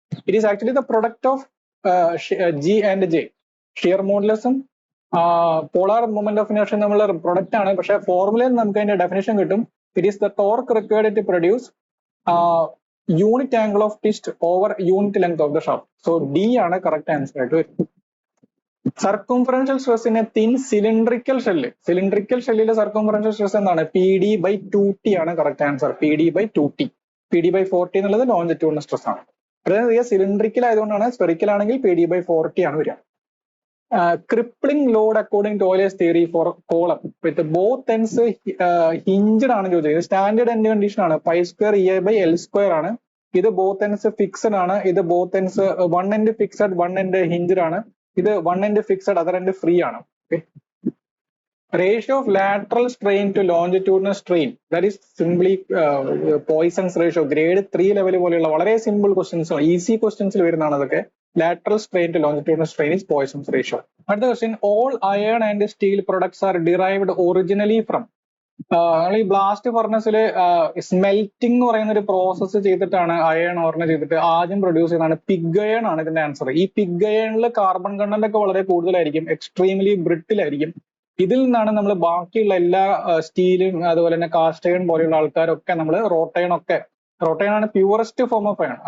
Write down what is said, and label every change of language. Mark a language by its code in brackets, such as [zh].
[en] It is actually the product of G and J. [ml] Shear modulus polar moment of inertia നമ്മളുടെ product ആണ്. പക്ഷെ ഫോർമുലയിൽ നമുക്ക് അതിന്റെ ഡെഫിനേഷൻ കിട്ടും. [en] It is the torque required to produce unit angle of twist over unit length of the shaft. [ml] So D ആണ് correct answer ആയിട്ട് വരുന്നത്. [en] Circumferential stress in a thin cylindrical shell. [ml] Cylindrical ഷെല്ലിലെ circumferential stress എന്താണ്? PD/2T ആണ് correct answer. PD/2T. PD/4T എന്നുള്ളത് longitudinal stress ആണ്. അതായത് cylindrical ആയതുകൊണ്ടാണ്. Spherical ആണെങ്കിൽ PD/4T ആണ് വരിക. [en] Crippling load according to Euler's theory for column with both ends hinged [ml] ആണ് ചോദിച്ചത്. സ്റ്റാൻഡേർഡ് എൻഡ് കണ്ടീഷൻ ആണ്. π² EA/L² ആണ്. ഇത് ബോത്ത് എൻഡ്സ് ഫിക്സഡ് ആണ്. [en] ഇത് both ends one end fixed, one end hinged ആണ്. ഇത് one end fixed, other end free ആണ്. Ratio of lateral strain to longitudinal strain, that is simply Poisson's ratio. [ml] Grade 3 level പോലെയുള്ള വളരെ simple questions, easy ക്വസ്റ്റ്യൻസിൽ വരുന്നതാണ് അതൊക്കെ. [en] Lateral strain to longitudinal strain is Poisson's ratio. അടുത്ത question, all iron and steel products are derived originally from. [ml] ഈ blast ഫർണസില് smelting എന്ന് പറയുന്ന ഒരു process ചെയ്തിട്ടാണ് അയൺ ഓറിനെ ചെയ്തിട്ട് ആദ്യം പ്രൊഡ്യൂസ് ചെയ്യുന്നതാണ് പിഗ് അയൺ ആണ് ഇതിന്റെ ആൻസർ. ഈ പിഗ് അയണിൽ കാർബൺ കണ്ടന്റ് ഒക്കെ വളരെ കൂടുതലായിരിക്കും, എക്സ്ട്രീംലി ബ്രിട്ടിൽ ആയിരിക്കും. ഇതിൽ നിന്നാണ് നമ്മൾ ബാക്കിയുള്ള എല്ലാ സ്റ്റീലും അതുപോലെ തന്നെ കാസ്റ്റ് അയൺ പോലെയുള്ള ആൾക്കാരൊക്കെ നമ്മൾ റോട്ടയൺ ആണ് പ്യൂറസ്റ്റ് ഫോം ഓഫ് അയൺ.